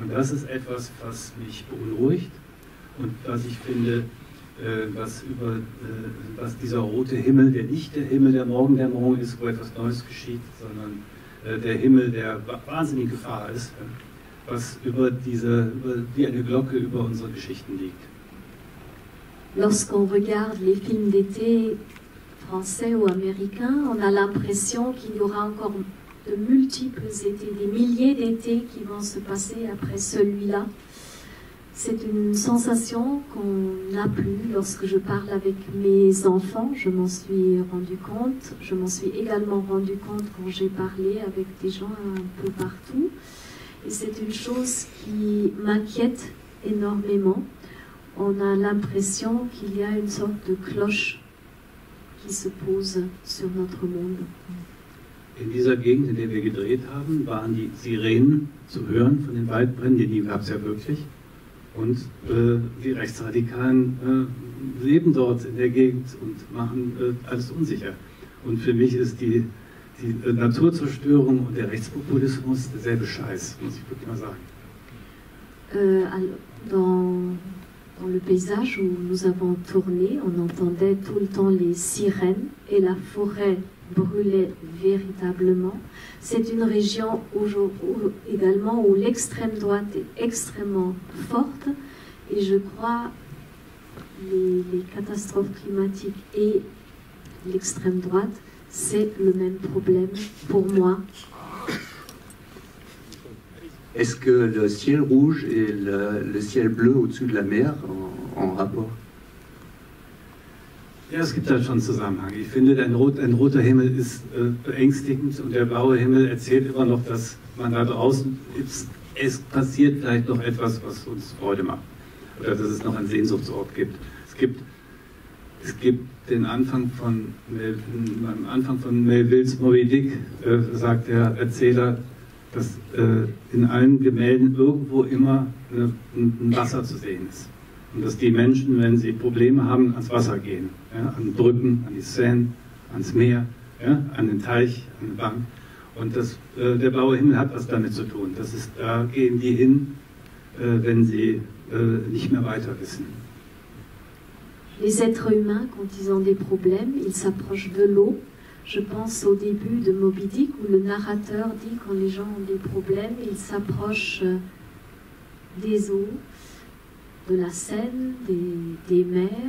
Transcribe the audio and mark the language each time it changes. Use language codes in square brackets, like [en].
[de] Und das ist etwas, was mich beunruhigt und was ich finde, was dieser rote Himmel, der nicht der Himmel der Morgendämmerung ist, wo etwas Neues geschieht, sondern der Himmel, der wahnsinnige Gefahr ist, was wie eine Glocke über unsere Geschichten liegt. [fr] Lorsqu'on regarde les films d'été français ou américains, on a l'impression qu'il y aura encore de multiples étés, des milliers d'étés qui vont se passer après celui-là. C'est une sensation qu'on n'a plus lorsque je parle avec mes enfants. Je m'en suis rendu compte. Je m'en suis également rendu compte quand j'ai parlé avec des gens un peu partout. Et c'est une chose qui m'inquiète énormément. On a l'impression qu'il y a une sorte de cloche qui se pose sur notre monde. [de] In dieser Gegend, in der wir gedreht haben, waren die Sirenen zu hören von den Waldbränden, die gab es ja wirklich. Und die Rechtsradikalen leben dort in der Gegend und machen alles unsicher. Und für mich ist die Naturzerstörung und der Rechtspopulismus derselbe Scheiß, muss ich wirklich mal sagen. [fr] Dans le paysage où nous avons tourné, on entendait tout le temps les sirènes et la forêt brûlait véritablement. C'est une région également où l'extrême droite est extrêmement forte et je crois les catastrophes climatiques et l'extrême droite, c'est le même problème pour moi. Est-ce que le ciel rouge et le ciel bleu au-dessus de la mer en rapport? [de] Ja, es gibt da schon einen Zusammenhang. Ich finde, ein roter Himmel ist beängstigend und der blaue Himmel erzählt immer noch, dass man da draußen ist. Es passiert vielleicht noch etwas, was uns Freude macht. Oder dass es noch einen Sehnsuchtsort gibt. Es gibt den Anfang von Melvilles Moby Dick, sagt der Erzähler, dass in allen Gemälden irgendwo immer ein Wasser zu sehen ist. Und dass die Menschen, wenn sie Probleme haben, ans Wasser gehen. Ja, an Brücken, an die Seine, ans Meer, ja, an den Teich, an die Bank. Und der blaue Himmel hat was damit zu tun. Da gehen die hin, wenn sie nicht mehr weiter wissen. [fr] Les êtres humains, quand ils ont des problèmes, ils s'approchent de l'eau. Je pense au début de Moby Dick où le narrateur dit quand les gens ont des problèmes, ils s'approchent des eaux, de la Seine, des mers.